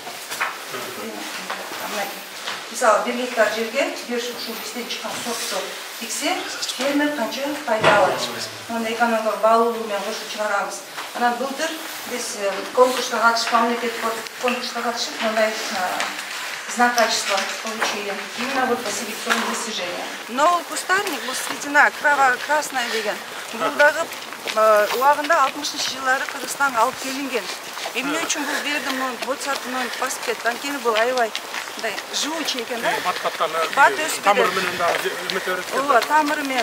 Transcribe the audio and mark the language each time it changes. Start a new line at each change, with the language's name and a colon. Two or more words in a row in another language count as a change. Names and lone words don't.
Kyrgyz: Мисалы 1 гектар жерге ушул бизден чыккан сортту тиксе, фермер канча пайда алат. Аны экономикалык баалуулугу менен кошуп чыгарабыз. Анан былтыр биз конкурска катышып, мамлекеттик конкурска катышып, мындай
Russian: знак качества получили. Именно вот по селекционным достижениям. Новый кустарник,
Kyrgyz: бул
Russian: цветина кроваво-красная
Kyrgyz: деген. Бул дагы убагында 60-жылдары Кыргызстанга алып келинген. Эмне үчүн бул бердим, ботсатынан басып кетти. Анткени бул аябай мындай живучий экен да. Бат өсүп тамыры менен дагы өтөрөт. Ооба, тамыры менен.